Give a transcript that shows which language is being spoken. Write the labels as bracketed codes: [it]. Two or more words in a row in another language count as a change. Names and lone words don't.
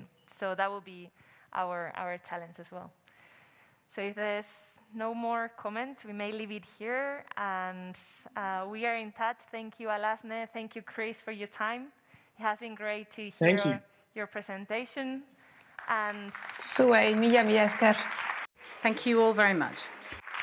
[en] So that will be our challenge as well. So if there's no more comments, we may leave it here, and we are in touch. Thank you, Alazne. Thank you, Chris, for your time. It has been great to hear your presentation. And [eu] Zuei, mila esker. [en] Thank you all very much.